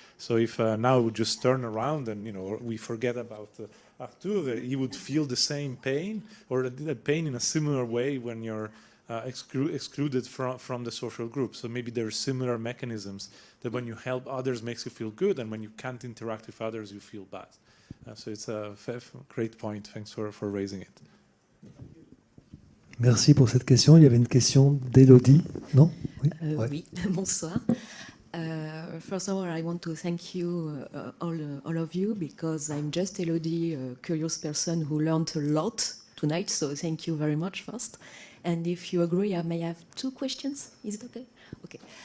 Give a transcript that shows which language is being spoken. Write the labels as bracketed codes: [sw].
[en] So if now we just turn around and we forget about Arthur, he would feel the same pain or the pain in a similar way when you're excluded from the social group. So maybe there are similar mechanisms that when you help others makes you feel good, and when you can't interact with others you feel bad. So it's a great point. Thanks for raising it. [fr] Merci pour cette question. Il y avait une question d'Élodie, non? Oui, oui. Bonsoir. [en] First of all, I want to thank you, all of you, because I'm just Elodie, a curious person who learned a lot tonight, so thank you very much first. And if you agree, I may have 2 questions. Is it okay? Okay.